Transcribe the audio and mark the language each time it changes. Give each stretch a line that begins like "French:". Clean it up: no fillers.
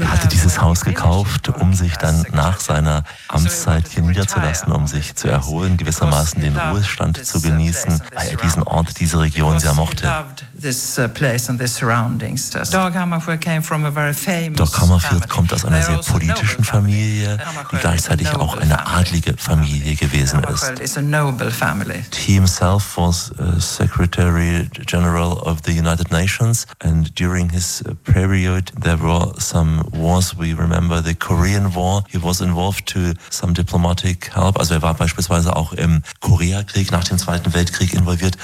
German: Er hatte dieses Haus gekauft, um sich dann nach seiner Amtszeit hier niederzulassen, um sich zu erholen, gewissermaßen den Ruhestand zu genießen, weil er diesen Ort, diese Region sehr mochte. Dag Hammarskjöld kommt aus einer sehr politischen Familie, die gleichzeitig auch eine adlige Familie gewesen ist.
English: He himself was Secretary General of the United Nations, and during his period there were some wars. We remember the Korean War. He was involved to some diplomatic help.
German: Also er war beispielsweise auch im Koreakrieg nach dem Zweiten Weltkrieg involviert.